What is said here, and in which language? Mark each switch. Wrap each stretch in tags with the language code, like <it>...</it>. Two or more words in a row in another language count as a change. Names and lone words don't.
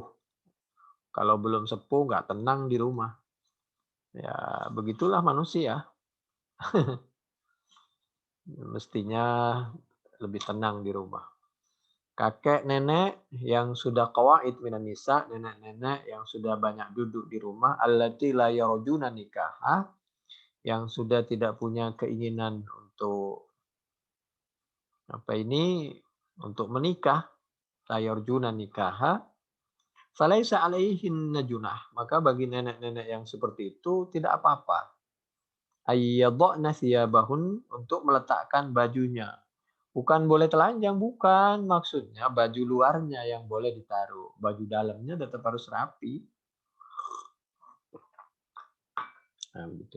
<id>Kalau belum sepuh nggak tenang di rumah. Ya, begitulah manusia. Mestinya lebih tenang di rumah. Kakek nenek yang sudah</id> <ar>القواعد من النساء,</ar> <id>nenek-nenek yang sudah banyak duduk di rumah,</id> <ar>اللاتي لا يرجون نكاحا,</ar> <id>yang sudah tidak punya keinginan untuk untuk menikah,</id> <ar>لا يرجون نكاحا فليس عليهن جناح.</ar> <id>Maka bagi nenek-nenek yang seperti itu tidak apa-apa.</id> <ar>أن يضعن ثيابهن,</ar> <id>untuk meletakkan bajunya. Bukan boleh telanjang, bukan. Maksudnya baju luarnya yang boleh ditaruh. Baju dalamnya tetap harus rapi. Nah, begitu.</id>